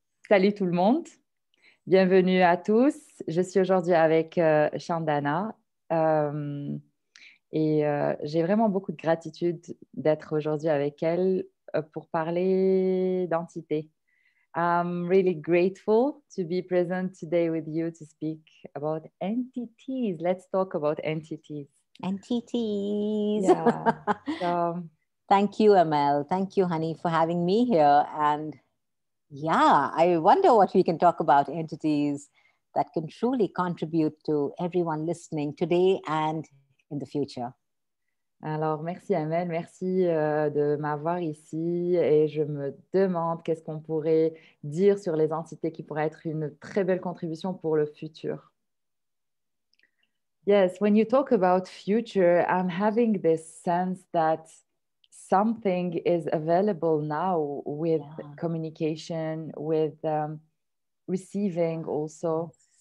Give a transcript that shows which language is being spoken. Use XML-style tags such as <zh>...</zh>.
<fr>Salut tout le monde, bienvenue à tous. Je suis aujourd'hui avec Chandana euh, j'ai vraiment beaucoup de gratitude d'être aujourd'hui avec elle pour parler d'entité.</fr> <en>I'm really grateful to be present today with you to speak about entities. Let's talk about entities. Entities. Yeah. So, Thank you, Amel. Thank you, honey, for having me here. And yeah, I wonder what we can talk about entities that can truly contribute to everyone listening today and in the future.</en> <fr>alors, merci Amel, merci de m'avoir ici et je me demande qu'est-ce qu'on pourrait dire sur les entités qui pourraient être une très belle contribution pour le futur.</fr> <en>Yes, when you talk about future, I'm having this sense that something is available now with communication, with receiving also.</en>